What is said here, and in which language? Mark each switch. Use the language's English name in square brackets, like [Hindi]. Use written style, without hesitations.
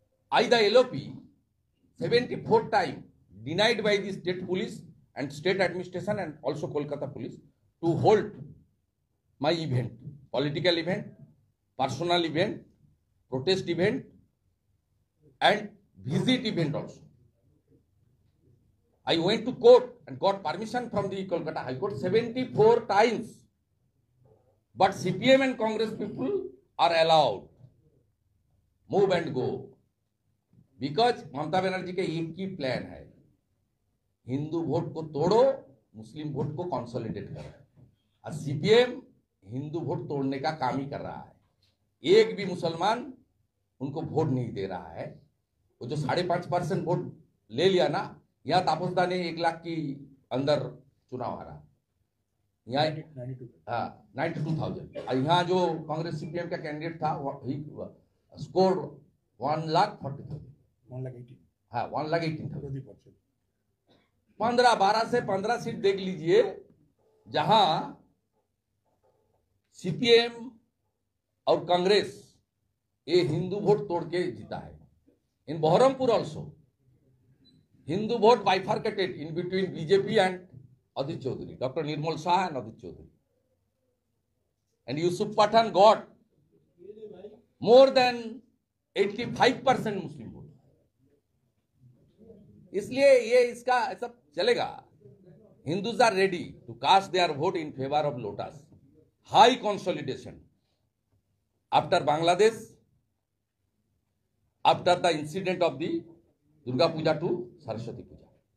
[English] The LOP 74 times denied by the state police and state administration and also Kolkata police to hold my event, political event, personal event, protest event, and visit event also. I went to court and got permission from the Kolkata High Court 74 times. But CPM and Congress people are allowed move and go. Because [Hindi] Mamata Banerjee का एक ही plan है, Hindu vote को तोड़ो, मुस्लिम vote को consolidate करो। और CPM Hindu vote तोड़ने का काम ही कर रहा है। एक भी मुसलमान उनको वोट नहीं दे रहा है। वो जो 5.5% वोट ले लिया ना, यहाँ तापसदा ने 1 लाख की अंदर चुनाव हारा, यहाँ 92,000। और यहाँ जो कांग्रेस सीपीएम का कैंडिडेट था स्कोर 1,40,000, 1,18,000। हाँ 1,18,000। 12 से 15 सीट देख लीजिए जहां सीपीएम और कांग्रेस ये हिंदू वोट तोड़ के जीता है। [English] In Baharampur also Hindu vote bifurcated in between BJP and Adit Chaudhary, Dr. Nirmal Shah and Adit Chaudhary. And Yusuf Pathan got more than 85% Muslim vote. [Hindi] इसलिए ये इसका ऐसा चलेगा। [English] Hindus are ready to cast their vote in favor of Lotus. High consolidation after Bangladesh, after the incident of the Durga Puja to Saraswati Puja.